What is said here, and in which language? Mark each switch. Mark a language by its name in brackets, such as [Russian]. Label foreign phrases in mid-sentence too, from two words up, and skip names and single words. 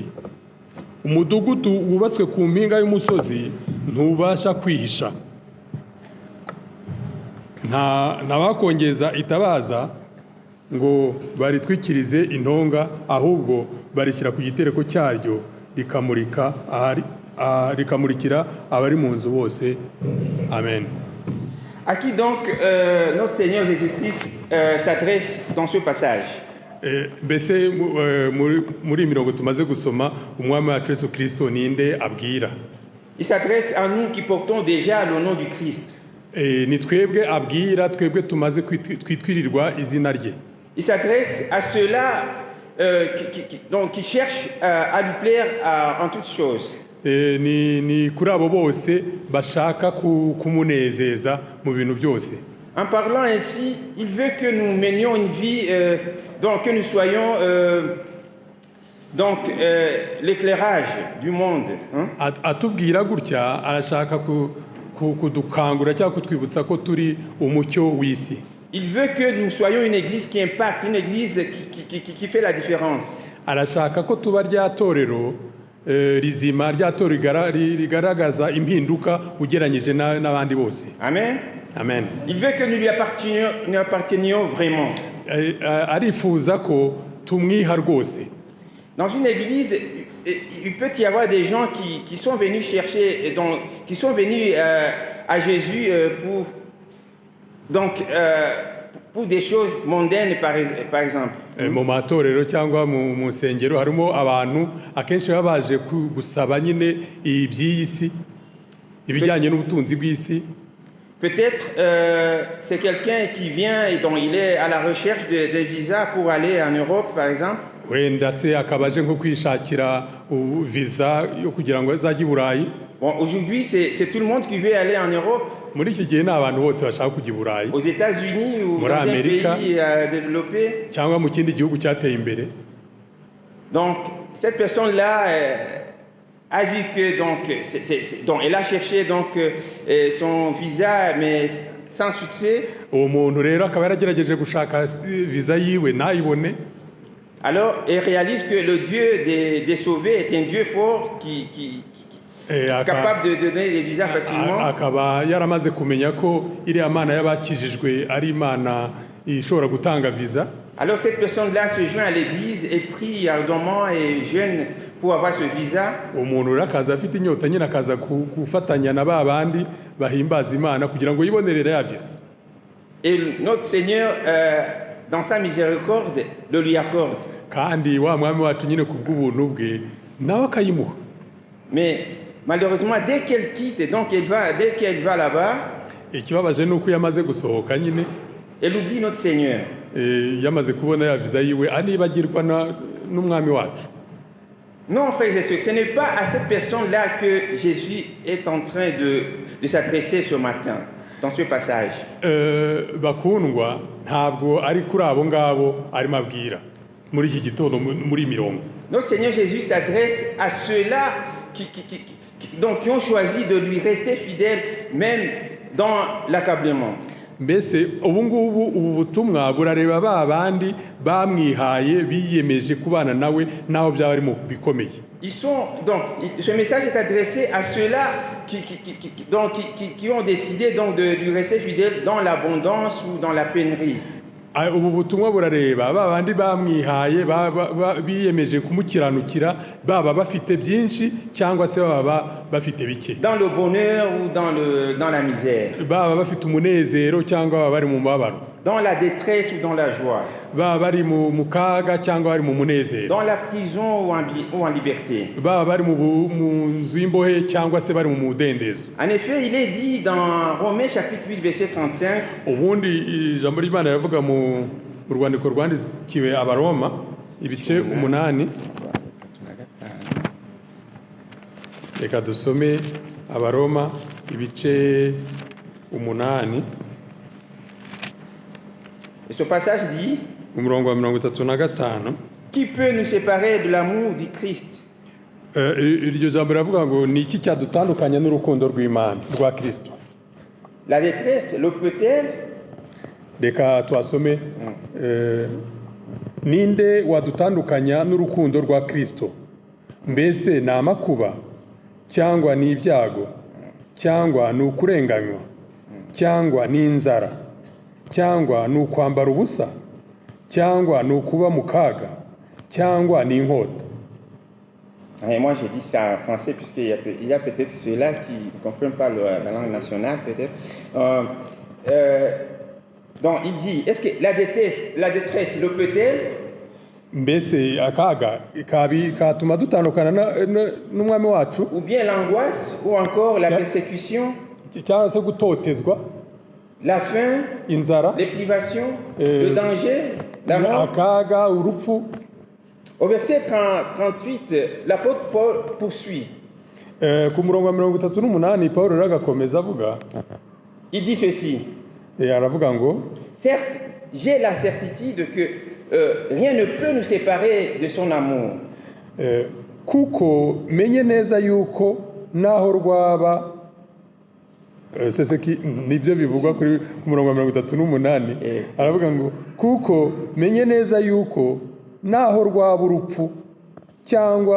[Kinyarwanda] Umudugudu wubatswe ku mpinga y'umusozi ntubasha kwihisha. Ntabakongeza itabaza ngo baritwikirize intonga, ahubwo barishyira ku gitereko cyaryo rikamurikira abari mu nzu bose. Amen. [French] À qui donc notre Seigneur Jésus-Christ s'adresse dans ce passage? [Kinyarwanda] Mbese muri mirongo tumaze gusoma umwami wacu Yesu Kristo ninde abwira? [French] Il s'adresse à nous qui portons déjà le nom du Christ. [Kinyarwanda] Ni twebwe abwira, twebwe tumaze kwitwirirwa izina rye. [French] Il s'adresse à ceux-là qui cherchent à lui plaire en toutes choses. [Kinyarwanda] Ni kuri abo bose bashaka kumunezeza mu bintu byose. [French] En parlant ainsi, il veut que nous menions une vie, que nous soyons l'éclairage du monde. [Kinyarwanda] Atubwira gutya arashaka kudukangura cyangwa kutwibutsa ko turi umucyo w'isi. [French] Il veut que nous soyons une église qui impacte, une église qui fait la différence. [Kinyarwanda] Arashaka ko tuba rya torero rizima, rya torero rigaragaza impinduka ugeranyije n'abandi bose. Amen. Amen. [French] Il veut que nous lui appartenions vraiment. [Kinyarwanda] Arifuza ko tumwiha rwose. [French] Dans une église, il peut y avoir des gens qui sont venus chercher, qui sont venus à Jésus pour des choses mondaines, par exemple. [Kinyarwanda] Mu matorero cyangwa mu nsengero harimo abantu akenshi baba baje gusaba nyine iby'iyi si, ibijyanye n'ubutunzi bw'isi. [French] Peut-être c'est quelqu'un qui vient et dont il est à la recherche de visas pour aller en Europe, par exemple. [Kinyarwanda] Wenda se akabaje nko kwishakira visa yo kugira ngo azajye i Burayi. [French] Bon, aujourd'hui c'est tout le monde qui veut aller en Europe. [Kinyarwanda] Muri iki gihe n'abantu bose bashaka kujya i Burayi. [French] Aux États-Unis ou dans un pays développé. [Kinyarwanda] Cyangwa mu kindi gihugu cyateye imbere. [French] Donc cette personne-là a vu que donc elle a cherché son visa mais sans succès. [Kinyarwanda] Uwo muntu rero akaba yaragerageje gushaka visa yiwe ntayibone. [French] Alors elle réalise que le Dieu des sauvés est un Dieu fort qui capable de donner des visas facilement. [Kinyarwanda] Akaba yaramaze kumenya ko iriya mana y'abakijijwe ari imana ishobora gutanga visa. [French] Alors cette personne-là se joint à l'église et prie ardemment et jeûne pour avoir ce visa. [Kinyarwanda] Umuntu rakaza afite inyota nyine akaza gufatanya na babandi bahimbaza imana kugira ngo yibonerere ya visa. [French] Et notre Seigneur dans sa miséricorde le lui accorde. [Kinyarwanda] Kandi wa mwami wacu nyine kubw'ubuntu bwe nawe akayimuha. [French] Mais malheureusement dès qu'elle quitte dès qu'elle va là-bas, [Kinyarwanda] ikibabaje nuko yamaze gusohoka nyine [French] elle oublie notre Seigneur. [Kinyarwanda] Yamaze kubona ya visa yiwe anibagirwa n'umwami wacu. [French] Non, frères et sœurs, ce n'est pas à cette personne-là que Jésus est en train de s'adresser ce matin, dans ce passage. [Kinyarwanda] Bakundwa, ntabwo ari kuri abo ngabo arimo abwira muri iki gitondo muri mirongo. [French] Notre Seigneur Jésus s'adresse à ceux-là qui ont choisi de lui rester fidèles, même dans l'accablement. [Kinyarwanda] Mbese ubu ngubu ubu butumwa burareba babandi bamwihaye biyemeje kubana nawe naho byaba ari mu bikomeye. [French] Ce message est adressé à ceux-là qui ont décidé de lui rester fidèles dans l'abondance ou dans la pénurie. [Kinyarwanda] ubu butumwa burareba ba bandi bamwihaye biyemeje kumukiranukira, baba bafite byinshi cyangwa se baba bafite bike, [French] dans le bonheur ou dans la misère, [Kinyarwanda] baba bafite umunezero cyangwa baba bari mu mabaro, [French] dans la détresse ou dans la joie, [Kinyarwanda] baba bari mu kaga cyangwa bari mu munezero, [French] dans la prison ou en liberté. [Kinyarwanda] baba bari mu nzu y'imbohe cyangwa se bari mu mudendezo. [French] En effet, il est dit dans Romains chapitre 8 verset 35, [Kinyarwanda] ubundi ijambo ry'Imana rivuga mu rwandiko rwandikiwe abaroma ibice 8. Reka dusome abaroma ibice 8. [French] et ce passage dit, [Kinyarwanda] umurongo wa 35. [French] qui peut nous séparer de l'amour du Christ? [Kinyarwanda] Iryo jambo riravuga ngo ni iki cyadutandukanya n'urukundo rw'Imana rwa Kristo. [French] La détresse le peut-elle? [Kinyarwanda] Reka twasome ninde wadutandukanya n'urukundo rwa Kristo? Mbese ni amakuba cyangwa ni ibyago cyangwa ni ukurenganywa cyangwa ni inzara cyangwa ni ukwambara ubusa cyangwa ni ukuba mu kaga cyangwa ni inkota? [French] Et moi, j'ai dit ça en français, puisqu'il y a peut-être ceux-là qui ne comprennent pas la langue nationale, peut-être. Donc, il dit, est-ce que la détresse le peut-elle? [Kinyarwanda] Mbese akaga katuma dutandukana n'umwami wacu, [French] Ou bien l'angoisse, ou encore la persécution, [Kinyarwanda] cyangwa se gutotezwa, [French] la faim, [Kinyarwanda] inzara, [French] les privations, le danger, la mort? [Kinyarwanda] akaga, urupfu. [French] Au verset 38, l'apôtre Paul poursuit. [Kinyarwanda] Ku murongo wa 38 Paulo agakomeza avuga, [French] Il dit ceci, [Kinyarwanda] aravuga ngo, [French] certes, j'ai la certitude que rien ne peut nous séparer de son amour. [Kinyarwanda] Kuko menye neza yuko naho rwaba nibyo bivugwa kuri ku murongo wa 38. Aravuga ngo kuko menye neza yuko naho rwaba urupfu cyangwa